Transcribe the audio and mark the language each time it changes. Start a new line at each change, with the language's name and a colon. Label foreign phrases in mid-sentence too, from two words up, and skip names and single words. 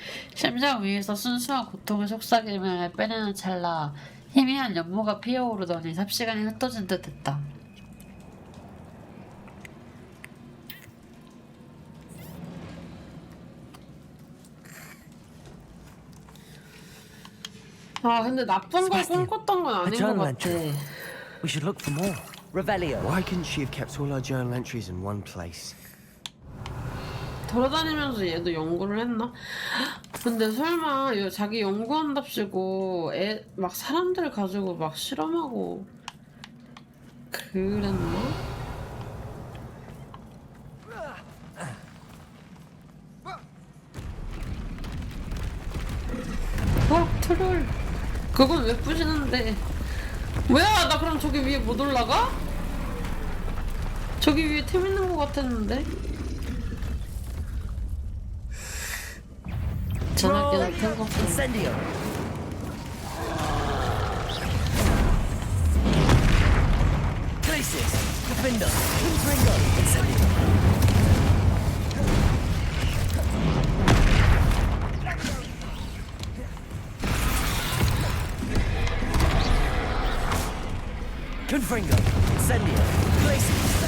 Korean: 심장 위에서 순수한 고통을 속삭임을 빼내는 찰나 희미한 연모가 피어오르더니 삽시간이 흩어진 듯 했다. 아 근데 나쁜 걸 꿈꿨던 건 아닌 것 같아.
English: We should look for more. Revelio. Why couldn't she have kept all her journal entries in one place?
Korean: 돌아다니면서 얘도 연구를 했나? 근데 설마 자기 연구한답시고 막 사람들 가지고 막 실험하고 그랬나? 트롤. 그건 왜 부시는데? 뭐야? 나 그럼 저기 위에 못 올라가? 저기 위에 템 있는 것 같았는데? 전화기는 템 없어.
Latin: Incendio. Crisis. Defender. Confringo. Incendio. Confringo. Incendio. Crisis.